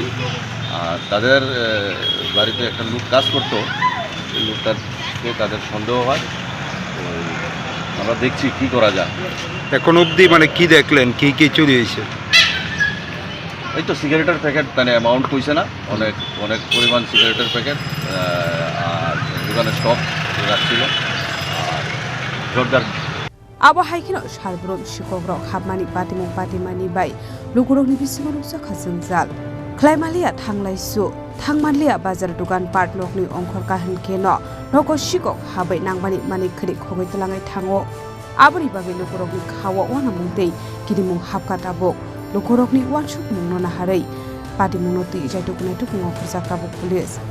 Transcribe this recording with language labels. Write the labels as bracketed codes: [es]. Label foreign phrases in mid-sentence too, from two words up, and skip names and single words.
[bn] আর তাদের বাড়িতে একটা লোক কাজ করতো সেই লোকটাকে তাদের সন্দেহ হয় তো আমরা দেখছি কি করা যায়। এখন অবধি মানে কি দেখলেন কি চুরি হয়েছে? এই তো সিগারেটের প্যাকেট মানে অ্যামাউন্ট কইছে না অনেক পরিমাণ সিগারেটের প্যাকেট আর দোকানে স্টক রাখছিল আর জর্জার [trp] Abahaikhino Shalbron Shikogrok Habmani Patimong Patimani Bai Lugurokni Bisimonu Sakhasangjal Klaimalia Thanglaisu Thangmanlia Bazar Dugan Part Lokni Ongkhor Kahan Keno Noko Shikok Habai Nangmani Mani Khrik Khogoi Telangai Thango Abri Bagi Lugurokni Khawa Wana Mungtei Kidimung Hapkatabok Lugurokni Wanshuk Mungnona Harai Patimong Ti Jaitukune Tukung Khorjaktabok Police